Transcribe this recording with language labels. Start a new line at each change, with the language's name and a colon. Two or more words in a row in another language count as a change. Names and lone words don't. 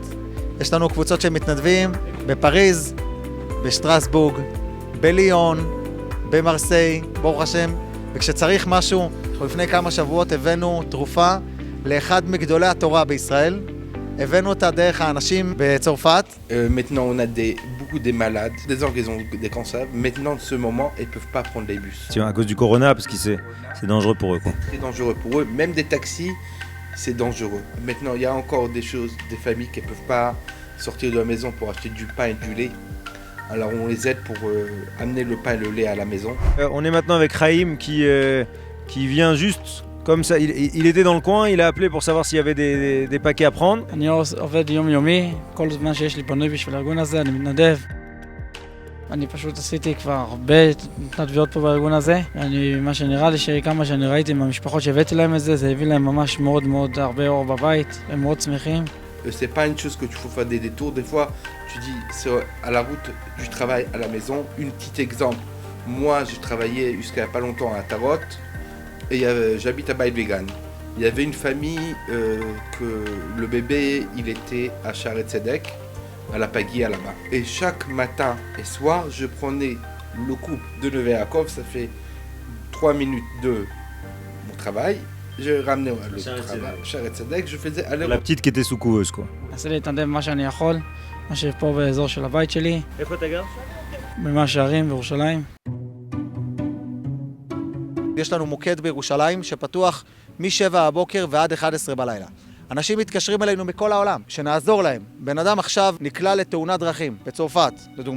Hebrew: יש לנו קבוצות של מתנדבים בפריז, בשטרסבורג, בליון, במרסיי, ברוך השם. וכשצריך משהו, לפני כמה שבועות הבאנו תרופה לאחד מגדולי התורה בישראל. הבאנו אותה דרך האנשים בצרפת.
French: Maintenant, on a beaucoup de malades, des gens qui ont des cancers. Maintenant, en ce moment, ils ne peuvent pas prendre les bus. Tiens, à cause du corona, parce que c'est dangereux pour eux, quoi. C'est dangereux pour eux. Même des taxis, c'est dangereux. Maintenant, il y a encore des choses, des familles qui ne peuvent pas sortir de la maison pour acheter du pain et du lait. Alors, on les aide pour amener le pain et le lait à la maison. On est maintenant avec Chaim qui vient juste comme ça. Il était dans le coin, il a appelé pour savoir s'il y avait des paquets à prendre.
Hebrew: אני עובד יומיומי, כל זמן שיש לי פנוי בשביל הארגון הזה, אני מתנדב. אני פשוט עשיתי כבר הרבה התנדבויות פה בארגון הזה. מה שנראה לי שכמה שאני ראיתי מהמשפחות שהבאתי להם את זה, זה הביא להם ממש מאוד מאוד הרבה אור בבית, הם מאוד שמחים.
French: C'est pas une chose que tu faut faire des détours. Des fois, tu dis, c'est à la route du travail à la maison. Un petit exemple. Moi, je travaillais jusqu'à pas longtemps à Tarot et j'habite à Baït-Vegan. Il y avait une famille que le bébé, il était à Sharet Tzedek, à la Pagia là-bas. Et chaque matin et soir, je prenais le couple de Neve Yaakov. Ça fait 3 minutes de mon travail. Je ramenais le travail, Sharet Tzedek, je faisais aller. La petite qui était sous couveuse, quoi.
Hebrew: עשיתי להתנדב מה שאני יכול, מה שפה באזור של הבית שלי. איפה אתה גר? במאה שערים, בירושלים. יש לנו מוקד בירושלים שפתוח מ-7 בבוקר ועד 11 בלילה. אנשים מתקשרים אלינו מכל העולם, שנעזור להם. בן אדם עכשיו נקלע לתאונת דרכים, בצרפת, לדוגמה.